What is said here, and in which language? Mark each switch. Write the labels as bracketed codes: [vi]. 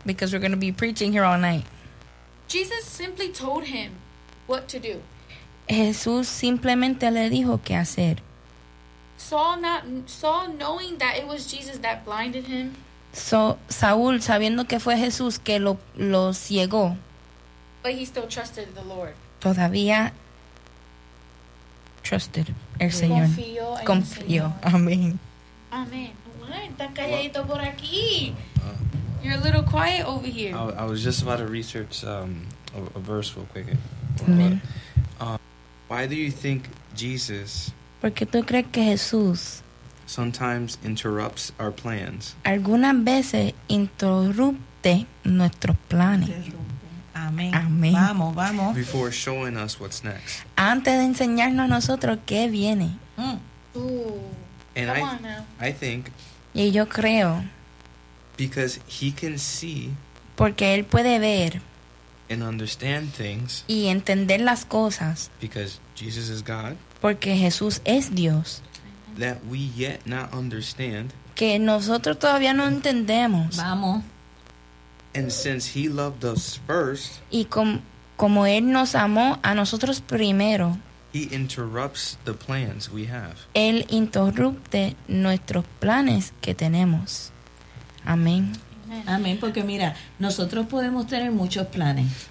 [en] Because we're going to be preaching here all night. Jesus simply told him what to do. [es] Jesús simplemente le dijo qué hacer. [en] Saul knowing that it was Jesus that blinded him. [es] So, Saúl, sabiendo que fue Jesús que lo ciegó, [en] but he still trusted the Lord. [es] Todavía [en] trusted [es] el Señor. Confío. Amén. Amén. Está calladito por aquí. [en] You're a little quiet over here. I was just about to research a verse real quick. Amen. Why do you think Jesus... [es] ¿Por qué tú crees que Jesús... [en] sometimes interrupts our plans. [es] Algunas veces interrumpe nuestros planes. Amén. Amén. Vamos, vamos. [en] Before showing us what's next. [es] Antes de enseñarnos a nosotros qué viene. [en] Ooh. And I think. [es] Y yo creo. [en] Because he can see. [es] Porque él puede ver. [en] And understand things. [es] Y entender las cosas. [en] Because Jesus is God. [es] Porque Jesús es Dios. [en] That we yet not understand. [es] Que nosotros todavía no entendemos. Vamos. [en] And since he loved us first. [es] Y como él nos amó a nosotros primero. [en] He interrupts the plans we have. [es] Él interrumpe nuestros planes que tenemos. Amén. Amén. Porque mira, nosotros podemos tener muchos planes.